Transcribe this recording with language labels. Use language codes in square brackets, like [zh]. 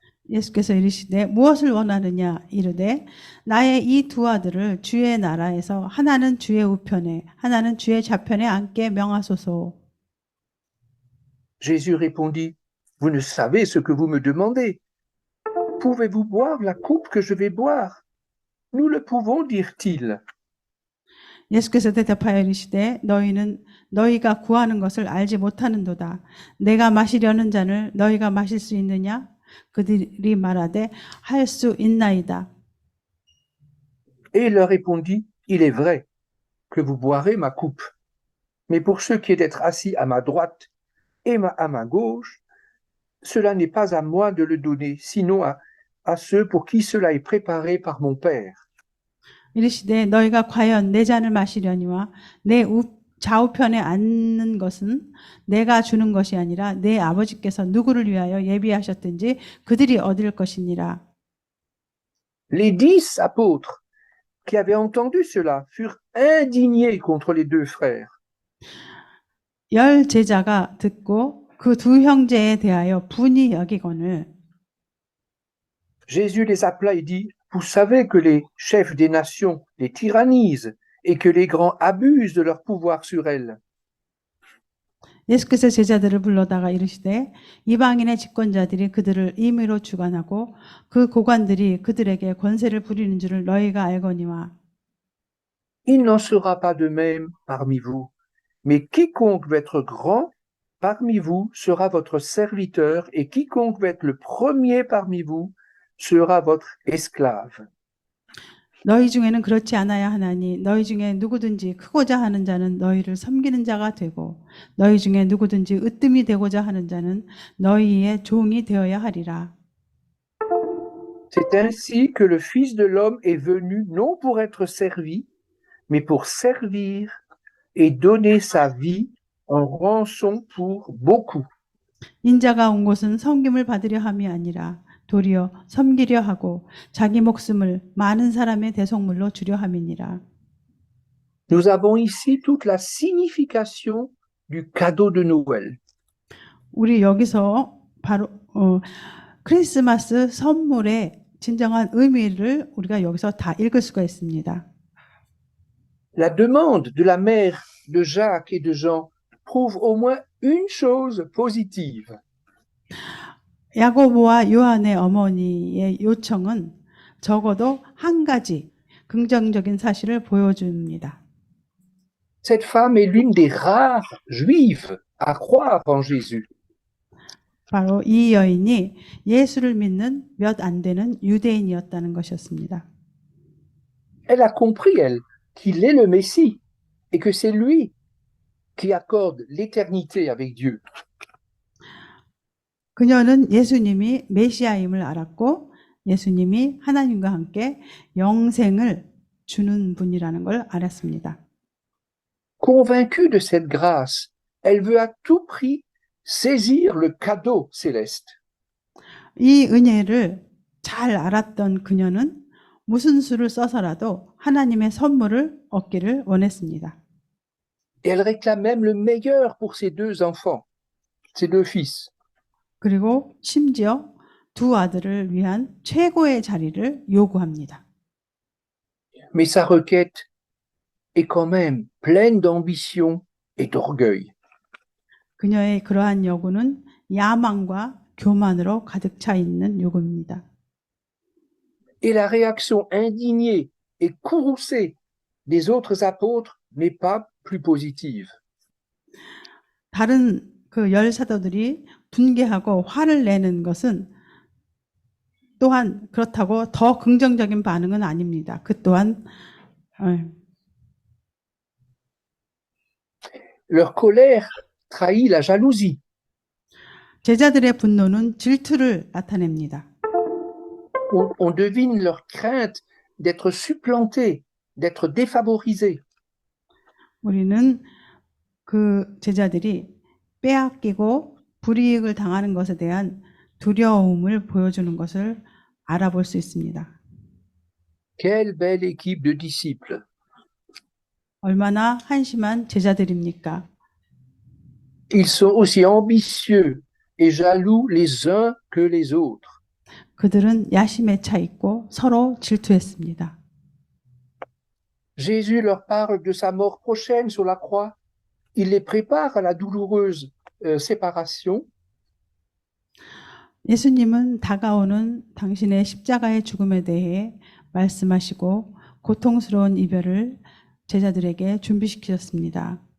[ko] 예수께서 이르시되 무엇을 원하느냐 이르되 나의 이 두 아들을 주의 나라에서 하나는 주의 우편에 하나는 주의 좌편에 앉게 명하소서. [fr] Jésus répondit, vous ne savez ce que vous me demandez. Pouvez-vous boire la coupe que je vais boire? Nous le pouvons, dirent-ils. [ko] 예수께서 대답하여 이르시되 너희가 구하는 것을 알지 못하는도다. 내가 마시려는 잔을 너희가 마실 수 있느냐? 그들이 말하되 할 수 있나이다. [fr] Et il leur répondit, il est vrai que vous boirez ma coupe, Mais pour ce qui est d'être assis à ma droite et à ma gauche, cela n'est pas à moi de le donner, sinon à ceux pour qui cela est préparé par mon Père. [ko] 이르시되 너희가 과연 내 잔을 마시려니와 내 좌우편에 앉는 것은 내가 주는 것이 아니라 내 아버지께서 누구를 위하여 예비하셨든지 그들이 얻을 것이니라. [fr] Les 10 apôtres qui avaient entendu cela furent indignés contre les deux frères. [ko] 10 제자가 듣고 그 두 형제에 대하여 분이 여기거늘 [fr] Jésus les appela et dit, vous savez que les chefs des nations les tyrannisent et que les grands abusent de leur pouvoir sur elles. [ko] 예수께서 제자들을 불러다가 이르시되 이방인의 집권자들이 그들을 임의로 주관하고 그 고관들이 그들에게 권세를 부리는 줄을 너희가 알거니와 [fr] Il n'en sera pas de même parmi vous, mais quiconque veut être grand parmi vous sera votre serviteur et quiconque veut être le premier parmi vous sera votre esclave. [ko] 너희 중에는 그렇지 않아야 하나니 너희 중에 누구든지 크고자 하는 자는 너희를 섬기는 자가 되고 너희 중에 누구든지 으뜸이 되고자 하는 자는 너희의 종이 되어야 하리라. [fr] C'est ainsi que le Fils de l'homme est venu non pour être servi, mais pour servir et donner sa vie en rançon pour beaucoup. [ko] 인자가 온 곳은 섬김을 받으려 함이 아니라 도리어 섬기려 하고 자기 목숨을 많은 사람의 대속물로 주려 함이니라. [fr] Nous avons ici toute la signification du cadeau de Noël. [ko] 우리 여기서 바로 크리스마스 선물의 진정한 의미를 우리가 여기서 다 읽을 수가 있습니다. [fr] La demande de la mère de Jacques et de Jean prouve au moins une chose positive. [ko] 야고보와 요한의 어머니의 요청은 적어도 한 가지 긍정적인 사실을 보여줍니다. [fr] Cette femme est l'une des rares juives à croire en Jésus. [ko] 바로 이 여인이 예수를 믿는 몇 안 되는 유대인이었다는 것이었습니다. [fr] Elle a compris, elle, qu'il est le Messie et que c'est lui qui accorde l'éternité avec Dieu. [ko] 그녀는 예수님이 메시아임을 알았고 예수님이 하나님과 함께 영생을 주는 분이라는 걸 알았습니다. [fr] Convaincue de cette grâce, elle veut à tout prix saisir le cadeau céleste. [ko] 이 은혜를 잘 알았던 그녀는 무슨 수를 써서라도 하나님의 선물을 얻기를 원했습니다. [fr] Et elle réclame même le meilleur pour ses deux enfants, ses deux fils. [ko] 그리고 심지어 두 아들을 위한 최고의 자리를 요구합니다. [fr] Mais sa requête est quand même pleine d'ambition et d'orgueil. [ko] 그녀의 그러한 요구는 야망과 교만으로 가득 차 있는 요구입니다. [fr] Et la réaction indignée et courroucée des autres apôtres n'est pas plus positive. [ko] 다른 그 열 사도들이 분개하고 화를 내는 것은 또한 그렇다고 더 긍정적인 반응은 아닙니다. 그 또한 [fr] Leur colère trahit la jalousie. [ko] 제자들의 분노는 질투를 나타냅니다. [fr] On devine leur crainte d'être supplantés, d'être défavorisés. [ko] 우리는 그 제자들이 빼앗기고 불이익을 당하는 것에 대한 두려움을 보여주는 것을 알아볼 수 있습니다. [fr] Quelle belle équipe de disciples. [ko] 얼마나 한심한 제자들입니까? [fr] Ils sont aussi ambitieux et jaloux les uns que les autres. [ko] 그들은 야심에 차 있고 서로 질투했습니다. [fr] Jésus leur parle de sa mort prochaine sur la croix. Il les prépare à la douloureuse séparation. [ko] 예수님은 다가오는 당신의 십자가의 죽음에 대해 말씀하시고 고통스러운 이별을 제자들에게 준비시키셨습니다.